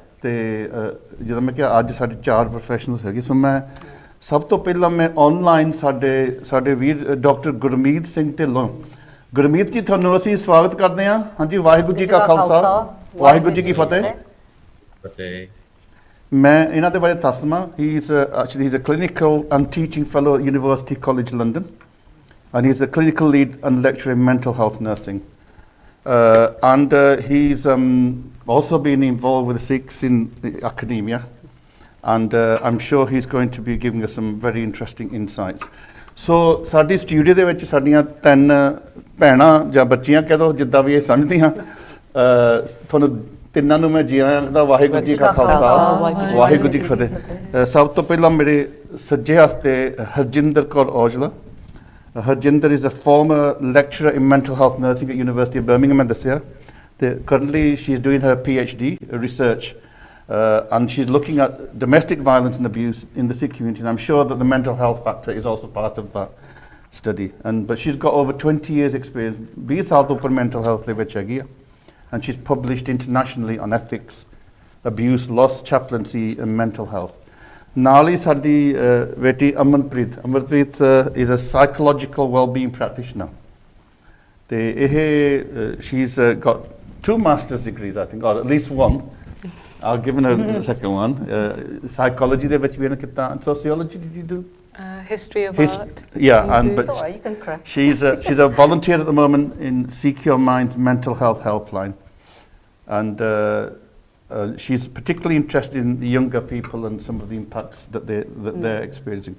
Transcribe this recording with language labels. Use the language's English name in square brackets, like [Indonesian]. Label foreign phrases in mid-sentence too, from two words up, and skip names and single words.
[Punjabi] ਅਤੇ ਜਦੋਂ ਮੈਂ ਕਿਹਾ ਅੱਜ ਸਾਡੇ 4 ਪ੍ਰੋਫੈਸ਼ਨਲਸ ਹੈਗੇ, ਸੋ ਮੈਂ ਸਭ ਤੋਂ ਪਹਿਲਾਂ ਮੈਂ ਔਨਲਾਈਨ ਸਾਡੇ ਵੀਰ ਡਾਕਟਰ ਗੁਰਮੀਤ ਸਿੰਘ ਢਿੱਲੋਂ। ਗੁਰਮੀਤ ਜੀ, ਤੁਹਾਨੂੰ ਅਸੀਂ ਸਵਾਗਤ ਕਰਦੇ ਹਾਂ। ਹਾਂਜੀ, ਵਾਹਿਗੁਰੂ ਜੀ ਕਾ ਖਾਲਸਾ, ਵਾਹਿਗੁਰੂ ਜੀ ਕੀ ਫਤਿਹ। ਮੈਂ ਇਹਨਾਂ ਦੇ ਬਾਰੇ ਦੱਸ ਦੇਵਾਂ। [English] He is a clinical and teaching fellow University College London, and he is a clinical lead and lecturer in mental health nursing. and he's also been involved with the Sikhs in the academia, and I'm sure he's going to be giving us some very interesting insights. [Punjabi] So ਸਾਡੀ ਸਟੂਡੀਓ ਦੇ ਵਿੱਚ ਸਾਡੀਆਂ 3 ਭੈਣਾਂ ਜਾਂ ਬੱਚੀਆਂ ਕਹਿ ਦੋ ਜਿੱਦਾਂ ਵੀ ਇਹ ਸਮਝਦੀਆਂ ਤੁਹਾਨੂੰ ਤਿੰਨਾਂ ਨੂੰ ਮੈਂ ਜੀ ਆਇਆਂ ਆਖਦਾ ਵਾਹਿਗੁਰੂ ਜੀ ਕਾ ਖਾਲਸਾ ਵਾਹਿਗੁਰੂ ਜੀ ਕੀ ਫਤਿਹ। ਸਭ ਤੋਂ ਪਹਿਲਾਂ ਮੇਰੇ ਸੱਜੇ ਹੱਥ ਤੇ ਹਰਜਿੰਦਰ ਕੌਰ ਔਜਲਾ। [English] Harjinder is a former lecturer in mental health nursing at University of Birmingham and [Punjabi] ਦੱਸਿਆ ਤੇ [English] currently she's doing her PhD research and she's looking at domestic violence and abuse in the Sikh community, and I'm sure that the mental health factor is also part of that study, but she's got over 20 years experience [Punjabi] 20 ਸਾਲ ਤੋਂ ਉੱਪਰ [English] mental health [Punjabi] ਦੇ ਵਿੱਚ ਹੈਗੀ ਆ, [English] and she's published internationally on ethics, abuse, loss, chaplaincy and mental health. [Punjabi] ਨਾਲ ਹੀ ਸਾਡੀ ਬੇਟੀ ਅਮਨਪ੍ਰੀਤ [English] is a psychological wellbeing practitioner [Punjabi] ਤੇ ਇਹ [English] she's got 2 master's degrees I think, or at least one. I've given her the second one. [Punjabi] Psychology ਦੇ ਵਿੱਚ ਵੀ ਇਹਨੇ ਕੀਤਾ, [English] and sociology did you do? History of art. Yeah, and but Sorry, you can correct. she's a volunteer at the moment in Sikh Your Mind's mental health helpline, and she's particularly interested in the younger people and some of the impacts that they're experiencing.